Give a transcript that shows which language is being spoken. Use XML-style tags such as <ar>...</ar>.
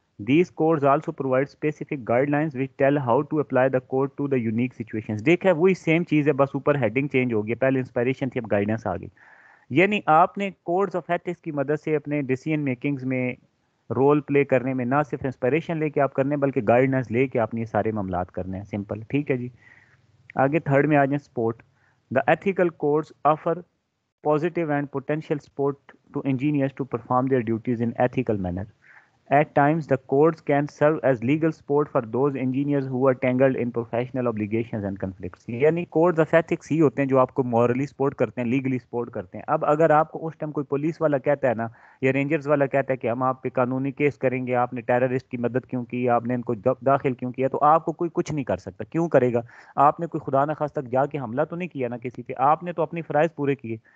<en>These codes also provide specific guidelines which tell how to apply the code to the unique situations.</en> <ur>دیکھیں وہی same چیز ہے، بس اوپر ہیڈنگ چینج ہو گیا، پہلے انسپائریشن تھی اب گائیڈنس آ گئی. یعنی آپ نے کوڈز آف ایتھکس کی مدد سے اپنے ڈیسیژن میکنگز میں رول پلے کرنے میں نہ صرف انسپائریشن لے کے آپ کرنے بلکہ گائیڈنس لے کے آپ نے یہ سارے معاملات کرنے ہیں. سمپل، ٹھیک ہے جی. آگے تھرڈ میں آ جائیں support.</ur> <en>The ethical codes offer positive and potential support to engineers to perform their duties in ethical manner. At times, the codes can serve as legal support for those engineers who are tangled in professional obligations and conflicts.</en> <ur>یعنی codes of ethics ہی ہوتے ہیں جو آپ کو morally support کرتے ہیں, legally support کرتے ہیں. اب اگر آپ کو اس ٹائم کوئی پولیس والا کہتا ہے نا, یا رینجرز والا کہتا ہے کہ ہم آپ پہ قانونی کیس کریں گے, آپ نے ٹیررسٹ کی مدد کیوں کی, آپ نے ان کو داخل کیوں کیا, تو آپ کو کوئی کچھ نہیں کر سکتا. کیوں کرے گا؟ آپ نے کوئی خدا نخواستہ جا کے حملہ تو نہیں کیا نا کسی پہ, آپ نے تو اپنی فرائض پورے کیے.</ur>